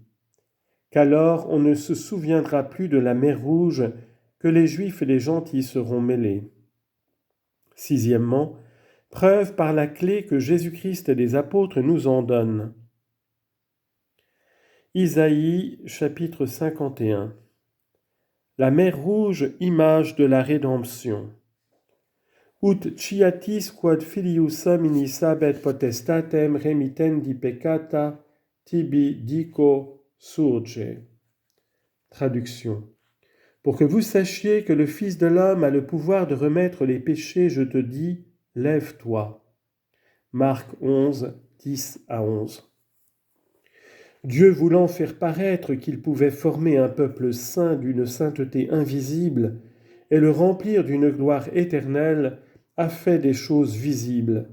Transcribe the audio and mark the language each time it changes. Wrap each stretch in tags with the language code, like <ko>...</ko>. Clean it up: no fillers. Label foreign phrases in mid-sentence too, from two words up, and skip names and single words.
<fr>Qu'alors on ne se souviendra plus de la mer Rouge, que les Juifs et les gentils seront mêlés. Sixièmement, preuve par la clé que Jésus-Christ et les apôtres nous en donnent. Isaïe, chapitre 51. La mer Rouge, image de la rédemption.</fr> <la>Ut ciatis quod filius hominis habet potestatem remitendi peccata tibi dico surge.</la> <fr>Traduction. Pour que vous sachiez que le Fils de l'homme a le pouvoir de remettre les péchés, je te dis, lève-toi. Marc 11, 10 à 11. Dieu voulant faire paraître qu'il pouvait former un peuple saint d'une sainteté invisible et le remplir d'une gloire éternelle, a fait des choses visibles.</fr>